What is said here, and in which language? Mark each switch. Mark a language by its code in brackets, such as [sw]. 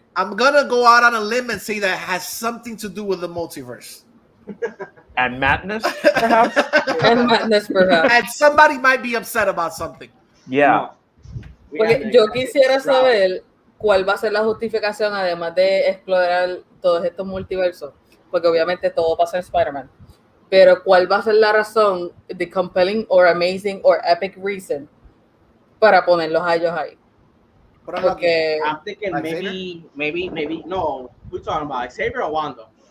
[en] I'm gonna go out on a limb and say that it has something to do with the multiverse. And madness, perhaps? And Madness, perhaps. And somebody might be upset about something. Yeah. [es] Porque yo quisiera saber cuál va a ser la justificación, además de explorar todos estos multiversos, porque obviamente todo pasa en Spider-Man, pero cuál va a ser la razón, [en] the compelling or amazing or epic reason [es] para ponerlos a ellos ahí. Porque [en] I'm thinking maybe no, we're talking about Xavier or Wanda.